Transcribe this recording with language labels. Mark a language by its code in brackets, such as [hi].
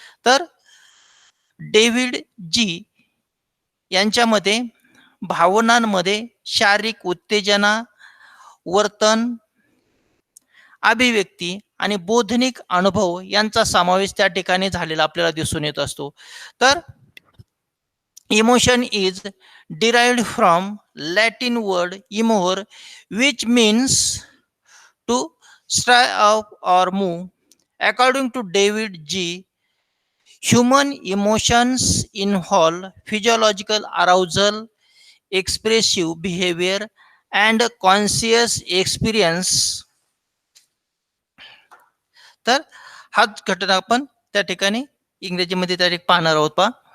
[mr] तर डेव्हिड जी यांच्यामध्ये भावनांमध्ये शारीरिक उत्तेजना, वर्तन, अभिव्यक्ती आणि बोधनिक अनुभव यांचा समावेश त्या ठिकाणी झालेला आपल्याला दिसून येत असतो. [en] तर emotion is derived from Latin word imor, which means to stir up or move. According to David G. Human emotions involve physiological arousal, expressive behavior, and conscious experience. [mr] तर हाच घटक आपण त्या ठिकाणी इंग्रजीमध्ये त्या ठिकाणी पाहणार आहोत पहा.